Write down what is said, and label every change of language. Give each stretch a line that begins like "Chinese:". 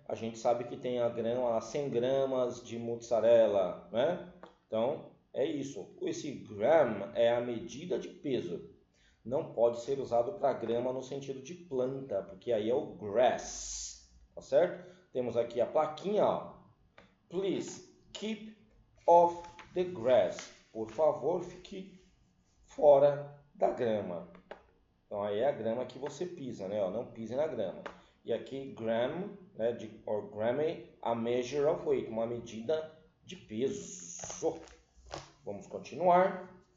Portuguese: A gente sabe que tem a grama a 100 gramas de mozzarella, né? Então, é isso. Esse gram é a medida de peso. Não pode ser usado para grama no sentido de planta, porque aí é o grass, tá certo? Temos aqui a plaquinha, ó.
English: Please keep off the grass.
Portuguese: Por favor, fique fora da grama. Então aí é a grama que você pisa, né? Não pise na grama. E aqui gram, né,
English: or grammy, a measure of weight,
Portuguese: uma medida de peso. Vamos continuar.